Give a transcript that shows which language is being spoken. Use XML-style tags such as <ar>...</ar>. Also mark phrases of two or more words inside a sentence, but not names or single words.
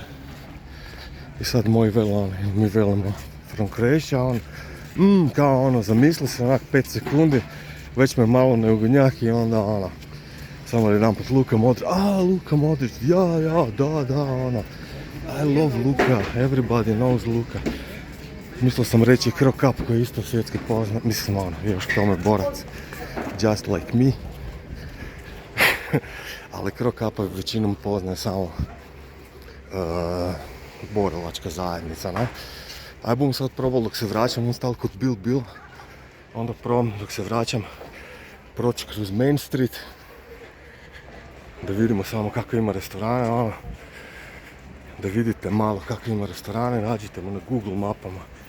<hr>I sad mi velimo</hr> <en>from Croatia,</en> <hr>on, kao ono, zamisli se onak 5 sekundi, već me malo neugodnjak i onda ono, samo jedan put Luka Modrić, Luka Modrić, da, ono,</hr> <en>I love Luka, everybody knows Luka.</en> <hr>Mislio sam reći Krokap koji je isto svjetski poznat, mislim ono, još k tome borac,</hr> <en>just like me.</en> <hr>Ali Krokapa većinom poznaje samo borilačka zajednica, ne? Aj bom sad probal dok se vraćam, on stal kod Bill, onda probam dok se vraćam proći kroz Main Street, da vidimo samo kako ima restorane, ono, da vidite malo kako ima restorane, nađite mu na Google mapama.</hr>